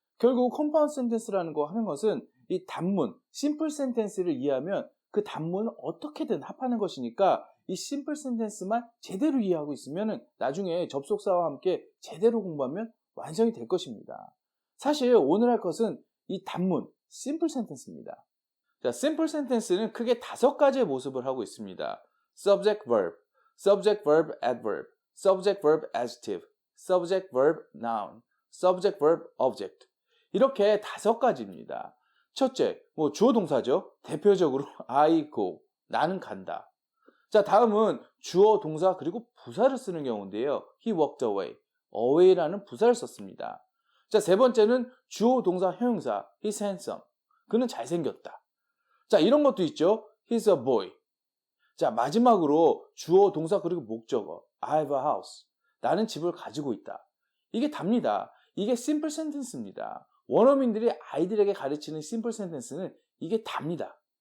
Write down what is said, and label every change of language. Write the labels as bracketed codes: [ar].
[ko] 결국 컴파운드 센텐스라는 거 하는 것은 이 단문, 심플 센텐스를 이해하면 그 단문을 어떻게든 합하는 것이니까 이 심플 센텐스만 제대로 이해하고 있으면 나중에 접속사와 함께 제대로 공부하면 완성이 될 것입니다. 사실 오늘 할 것은 이 단문, 심플 센텐스입니다. 자, 심플 센텐스는 크게 5가지의 모습을 하고 있습니다. [en] subject verb, subject verb adverb, subject verb adjective, subject verb noun, subject verb object. [ko] 이렇게 5가지입니다. 첫째, 주어 동사죠. 대표적으로 [en] I go, [ko] 나는 간다. 자, 다음은 주어 동사 그리고 부사를 쓰는 경우인데요. [en] He walked away, [ko] away라는 부사를 썼습니다. 자, 세 번째는 주어 동사 형용사 [en] He's handsome, [ko] 그는 잘생겼다. 자, 이런 것도 있죠. [en] He's a boy. [ko] 자, 마지막으로 주어 동사 그리고 목적어 [en] I have a house, [ko] 나는 집을 가지고 있다. 이게 답니다. 이게 심플 센텐스입니다. 원어민들이 아이들에게 가르치는 심플 센텐스는 이게 답니다.